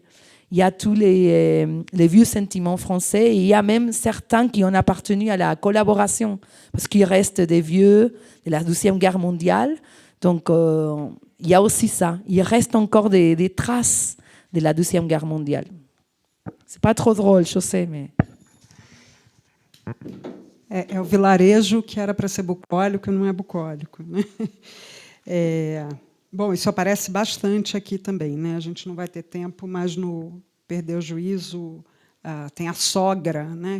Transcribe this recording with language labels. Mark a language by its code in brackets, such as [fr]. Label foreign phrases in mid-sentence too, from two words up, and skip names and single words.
[fr] Il y a tous les vieux sentiments français et il y a même certains qui ont appartenu à la collaboration parce qu'il reste des vieux de la Deuxième Guerre mondiale. Donc, il y a aussi ça. Il reste encore des traces de la Deuxième Guerre mondiale. C'est pas trop drôle, je sais, mais... [pt] É o vilarejo que era para ser bucólico e não é bucólico, né? Bom, isso aparece bastante aqui também, né? A gente não vai ter tempo, mas no Perder o Juízo tem a sogra, né?